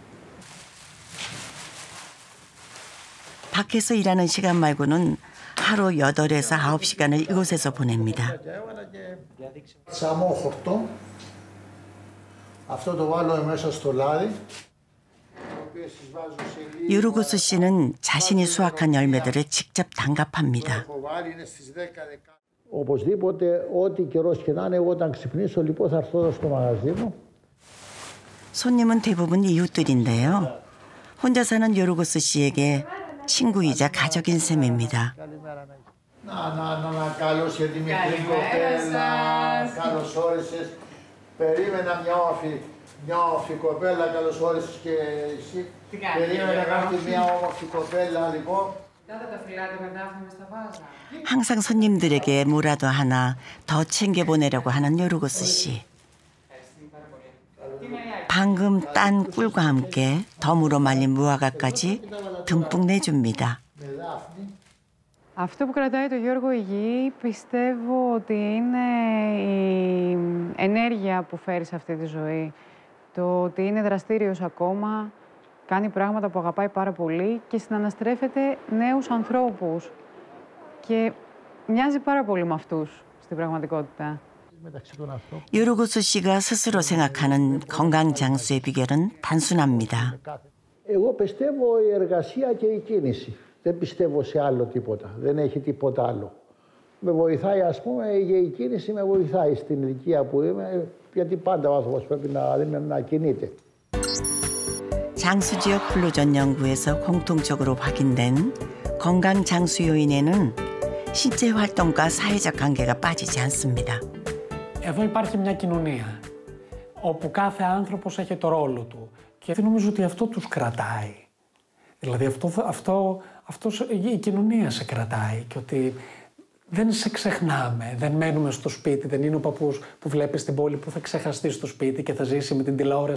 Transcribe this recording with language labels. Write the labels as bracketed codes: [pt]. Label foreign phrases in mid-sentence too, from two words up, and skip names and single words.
[ko] 밖에서 일하는 시간 말고는 하루 8에서 9시간을 이곳에서 보냅니다. 요르고스 씨는 자신이 수확한 열매들을 직접 단갑합니다. [el] Οπωσδήποτε, ό,τι καιρός και να είναι, εγώ όταν ξυπνήσω, λοιπόν, θα έρθω εδώ στο μαγαζί μου. [ko] 손님은 대부분 이웃들인데요. 혼자 사는 요르고스 씨에게 친구이자 가족인 셈입니다. [el] Καλώς για τη μικρή κοπέλα. Καλώς όρισες. Περίμενα μια όμορφη κοπέλα, καλώς όρισες και εσύ. Περίμενα κάτι μια όμορφη κοπέλα, λοιπόν. [ko] 항상 손님들에게 뭐라도 하나 더 챙겨보내려고 하는 요르고스 씨. 방금 딴 꿀과 함께 덤으로 말린 무화과까지 듬뿍 내줍니다. [el] Αυτό που κρατάει το Γιώργο υγιή πιστεύω ότι είναι η ενέργεια που φέρει σε αυτή τη ζωή. Το ότι είναι δραστήριος ακόμα, κάνει πράγματα που αγαπάει πάρα πολύ και συναναστρέφεται νέους ανθρώπους. Και μοιάζει πάρα πολύ με αυτούς στην πραγματικότητα. [ko] 요르고스 씨가 스스로 생각하는 건강 장수의 비결은 단순합니다. [el] Εγώ πιστεύω η εργασία και η κίνηση. Δεν πιστεύω σε άλλο τίποτα. Δεν έχει τίποτα άλλο. Με βοηθάει, ας πούμε, η κίνηση με βοηθάει στην ηλικία που είμαι, γιατί πάντα ο άνθρωπος πρέπει να κινείται. [ko] 장수 지역 플루전 연구에서 공통적으로 확인된 건강 장수 요인에는 신체 활동과 사회적 관계가 빠지지 않습니다. [el] Εδώ υπάρχει μια κοινωνία όπου κάθε άνθρωπος έχει το ρόλο του και νομίζω ότι αυτό τους κρατάει. Δηλαδή η κοινωνία σε κρατάει και ότι δεν σε ξεχνάμε, δεν μένουμε στο σπίτι, δεν είναι ο παππούς που βλέπεις στην πόλη που θα ξεχαστεί στο σπίτι και θα ζήσει με την τηλεόραση.